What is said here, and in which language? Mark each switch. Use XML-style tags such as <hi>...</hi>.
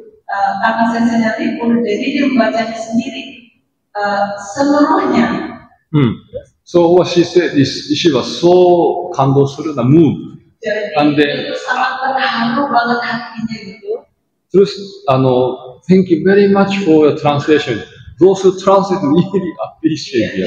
<id>Karena sensenya libur, jadi dia membacanya sendiri seluruhnya.</id> <en>So what she said is she was so</en> <ja>kandosuru na</ja> <en>moved.</en> <id>Jadi itu sangat terharu banget hatinya gitu.</id> <en>Terus thank you very much for your translation. Those who translate really appreciate it.</en>